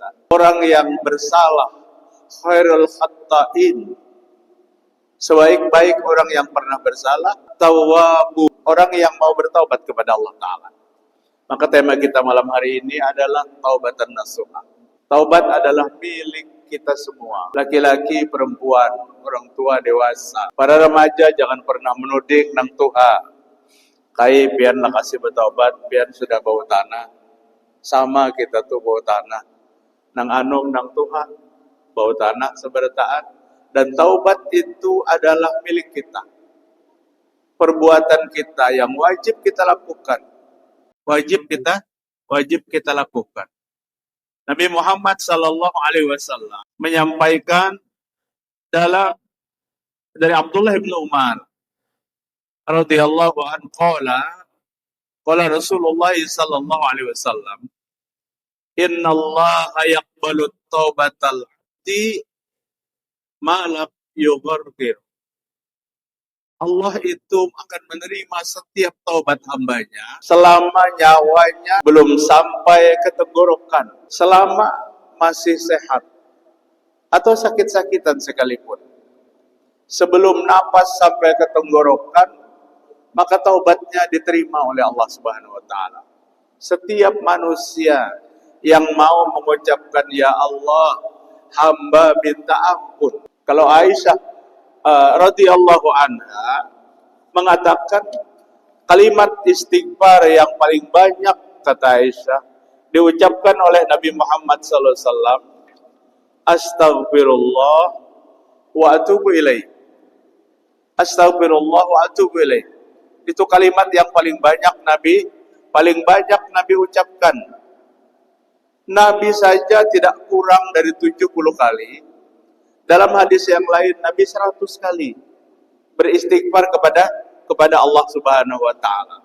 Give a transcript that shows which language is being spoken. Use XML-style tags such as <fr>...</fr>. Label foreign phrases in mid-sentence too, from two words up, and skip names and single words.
<id>Orang yang bersalah,</id> <ar>خير الخطائين,</ar> <id>sebaik-baik orang yang pernah bersalah, tawwabu, orang yang mau bertaubat kepada Allah Ta'ala. Maka tema kita malam hari ini adalah</id> <ar>توبة نصوحا.</ar> <id>Taubat adalah milik kita semua. Laki-laki, perempuan, orang tua, dewasa.</id> <bjn>Para remaja jangan pernah menuding nang tuha. Kai pian lah kasih bertaubat, pian sudah bau tanah. Sama kita tuh bau tanah. Nang anung nang tuha, bau tanah seberataan.</bjn> <id>Dan taubat itu adalah milik kita. Perbuatan kita yang wajib kita lakukan. Wajib kita lakukan.</id> <ar>Nabi Muhammad صلى الله عليه وسلم</ar> <id>menyampaikan dari</id> <ar>Abdullah bin Umar رضي الله عنه قال رسول الله صلى الله عليه وسلم إن الله يقبل توبة العبد ما لم يغرغر.</ar> <id>Allah itu akan menerima setiap taubat hambanya selama nyawanya belum sampai ke tenggorokan, selama masih sehat atau sakit-sakitan sekalipun. Sebelum napas sampai ke tenggorokan, maka taubatnya diterima oleh Allah</id> <ar>سبحانه وتعالى.</ar> <id>Setiap manusia yang mau mengucapkan ya Allah, hamba minta ampun. Kalau Aisyah</id> <ar>رضي الله عنها</ar> <id>mengatakan kalimat istighfar yang paling banyak, kata Aisyah, diucapkan oleh Nabi Muhammad</id> <ar>صلى الله عليه وسلم, أستغفر الله وأتوب إليه. أستغفر الله وأتوب إليه.</ar> <id>Itu kalimat yang paling banyak Nabi ucapkan. Nabi saja tidak kurang dari 70 kali. Dalam hadis yang lain Nabi 100 kali beristighfar kepada Allah</id> <ar>سبحانه وتعالى.</ar>